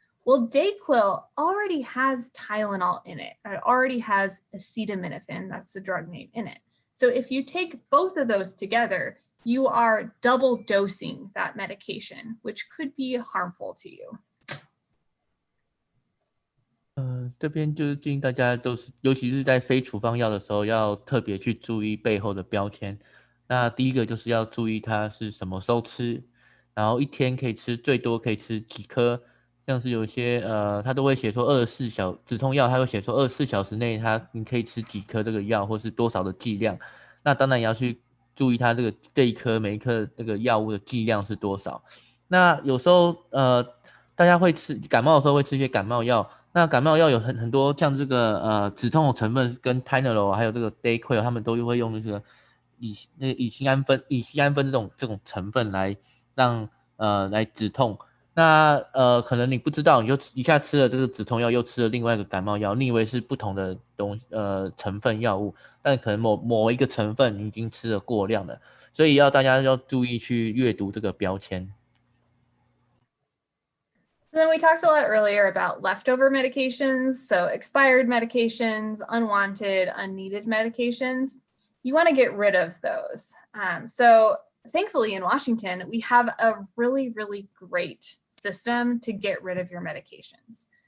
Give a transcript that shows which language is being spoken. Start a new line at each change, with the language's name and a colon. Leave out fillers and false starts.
English: Well, Dayquil already has Tylenol in it. It already has acetaminophen, that's the drug name, in it. So if you take both of those together, you are double dosing that medication, which could be harmful to you.
Chinese: 这边就是建议大家尤其是在非处方药的时候，要特别去注意背后的标签。那第一个就是要注意它是什么时候吃，然后一天可以吃最多可以吃几颗，像是有一些它都会写说止痛药，它会写说24小时内你可以吃几颗这个药，或是多少的剂量。那当然也要去注意它每一颗这个药物的剂量是多少。那有时候大家会感冒的时候会吃一些感冒药，那感冒药有很多像这个止痛的成分跟 Tylenol 还有这个 Dayquil， 他们都会用这个乙酰氨酚这种成分来来止痛。那可能你不知道，你就一下吃了这个止痛药，又吃了另外一个感冒药，你以为是不同的成分药物，但可能某一个成分你已经吃了过量了，所以大家要注意去阅读这个标签。
English: Then we talked a lot earlier about leftover medications, so expired medications, unwanted, unneeded medications. You want to get rid of those. So thankfully in Washington, we have a really, really great system to get rid of your medications.